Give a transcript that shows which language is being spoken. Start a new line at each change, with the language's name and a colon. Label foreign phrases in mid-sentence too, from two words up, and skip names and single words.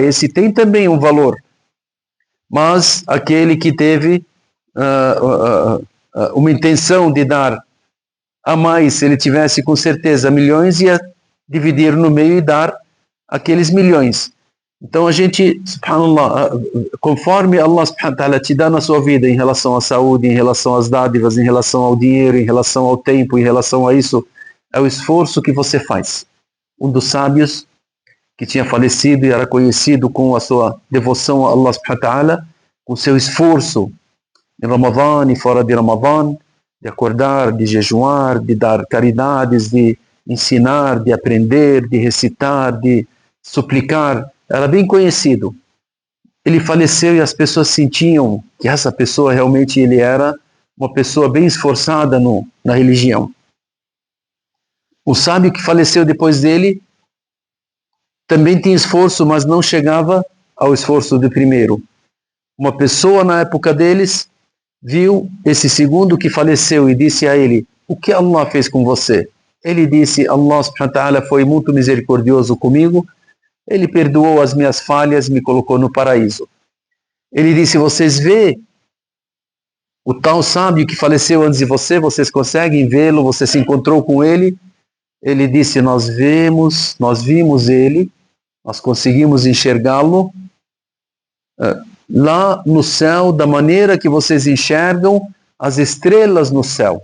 Portuguese: Esse tem também um valor. Mas aquele que teve uma intenção de dar a mais, se ele tivesse com certeza milhões, ia dividir no meio e dar aqueles milhões. Então a gente, subhanallah, conforme
Arabic: الله سبحانه وتعالى
Portuguese: te dá na sua vida em relação à saúde, em relação às dádivas, em relação ao dinheiro, em relação ao tempo, em relação a isso, é o esforço que você faz. Um dos sábios que tinha falecido e era conhecido com a sua devoção a
Arabic: الله سبحانه وتعالى,
Portuguese: com seu esforço em Ramadã e fora de Ramadã, de acordar, de jejuar, de dar caridades, de ensinar, de aprender, de recitar, de suplicar. Era bem conhecido. Ele faleceu e as pessoas sentiam que essa pessoa realmente ele era uma pessoa bem esforçada na religião. O sábio que faleceu depois dele também tinha esforço, mas não chegava ao esforço do primeiro. Uma pessoa na época deles viu esse segundo que faleceu e disse a ele: o que Allah fez com você? Ele disse:
Arabic: الله سبحانه وتعالى
Portuguese: foi muito misericordioso comigo, ele perdoou as minhas falhas, me colocou no paraíso. Ele disse: vocês vê o tal sábio que faleceu antes de você, vocês conseguem vê-lo, você se encontrou com ele? Ele disse: nós vimos ele, nós conseguimos enxergá-lo lá no céu, da maneira que vocês enxergam as estrelas no céu.